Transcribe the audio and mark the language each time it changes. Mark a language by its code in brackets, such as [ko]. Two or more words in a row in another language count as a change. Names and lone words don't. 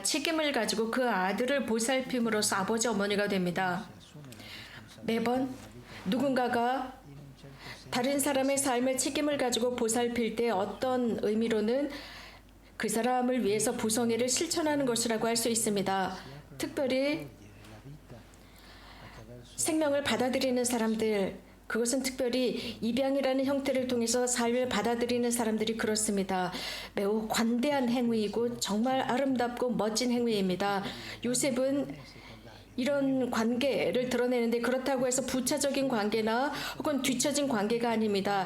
[ko] 책임을 가지고 그 아들을 보살핌으로써 아버지 어머니가 됩니다. 매번 누군가가 다른 사람의 삶의 책임을 가지고 보살필 때 어떤 의미로는 그 사람을 위해서 부성애를 실천하는 것이라고 할 수 있습니다. 특별히 [it] cogliere la vita attraverso [ko] 생명을 받아들이는 사람들, 그것은 특별히 입양이라는 형태를 통해서 삶을 받아들이는 사람들이 그렇습니다. 매우 관대한 행위이고 정말 아름답고 멋진 행위입니다. 요셉은 이런 관계를 드러내는데 그렇다고 해서 부차적인 관계나 혹은 뒤처진 관계가 아닙니다.